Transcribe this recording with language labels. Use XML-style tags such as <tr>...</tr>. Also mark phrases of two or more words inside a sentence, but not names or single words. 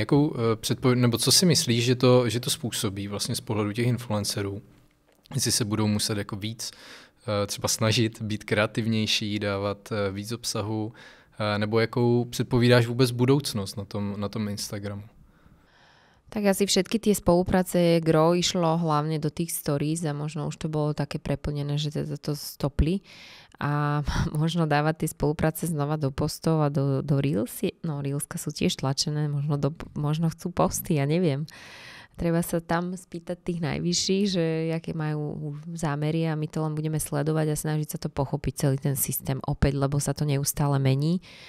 <cs>Jakou nebo co si myslíš, že to způsobí vlastně z pohledu těch influencerů? Jestli se budou muset jako víc třeba snažit být kreativnější, dávat víc obsahu, nebo jakou předpovídáš vůbec budoucnost na tom Instagramu?</cs> <sk>Tak asi všetky tie spolupráce gro išlo hlavne do tých stories a možno už to bolo také preplnené, že teda to stopli a možno dávať tie spolupráce znova do postov a do Reels. No Reelska sú tiež tlačené, možno chcú posty, ja neviem. Treba sa tam spýtať tých najvyšších, že aké majú zámery a my to len budeme sledovať a snažiť sa to pochopiť celý ten systém opäť, lebo sa to neustále mení.</sk>